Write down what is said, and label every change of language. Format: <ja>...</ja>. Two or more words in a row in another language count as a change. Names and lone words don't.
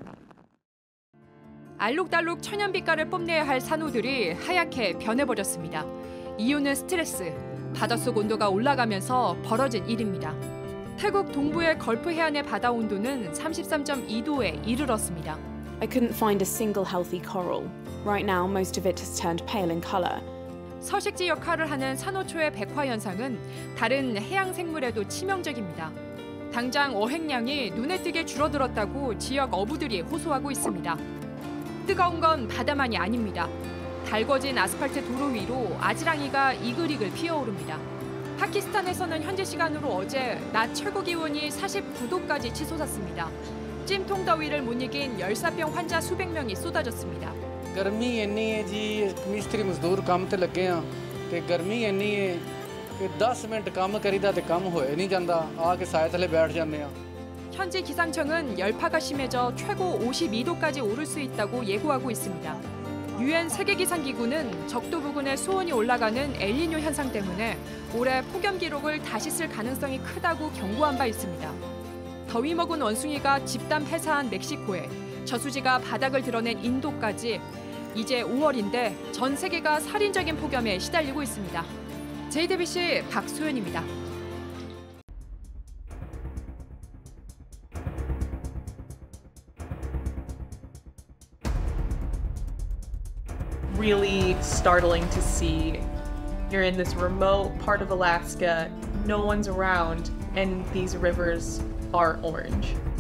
<ko>알록달록 천연빛깔을 뽐내야 할 산호들이 하얗게 변해버렸습니다. 이유는 스트레스, 바닷속 온도가 올라가면서 벌어진 일입니다. 태국 동부의 걸프 해안의 바다 온도는 33.2도에 이르렀습니다.</ko> <en>I couldn't find a single healthy coral. Right now, most of it has turned pale in color.</en> <ko>서식지 역할을 하는 산호초의 백화 현상은 다른 해양 생물에도 치명적입니다. 당장 어획량이 눈에 띄게 줄어들었다고 지역 어부들이 호소하고 있습니다. 뜨거운 건 바다만이 아닙니다. 달궈진 아스팔트 도로 위로 아지랑이가 이글이글 피어오릅니다. 파키스탄에서는 현지 시간으로 어제 낮 최고 기온이 49도까지 치솟았습니다. 찜통 더위를 못 이긴 열사병 환자 수백 명이 쏟아졌습니다.</ko> <pa>گرمی اینی ہے جی مستری مزدور کم تے لگے ہیں تے گرمی اینی ہے کہ 10 منٹ کم کریدا تے کم ہوئے نہیں جاندا آ کے سائے تھلے بیٹھ جانے ہیں.</pa> <ko>현지 기상청은 열파가 심해져 최고 52도까지 오를 수 있다고 예고하고 있습니다. 유엔 세계기상기구는 적도 부근의 수온이 올라가는 엘니뇨 현상 때문에 올해 폭염 기록을 다시 쓸 가능성이 크다고 경고한 바 있습니다. 더위 먹은 원숭이가 집단 폐사한 멕시코에 저수지가 바닥을 드러낸 인도까지 이제 5월인데 전 세계가 살인적인 폭염에 시달리고 있습니다. JTBC 박소연입니다.</ko> <en>Really startling to see. You're in this remote part of Alaska, no one's around, and these rivers are orange.</en>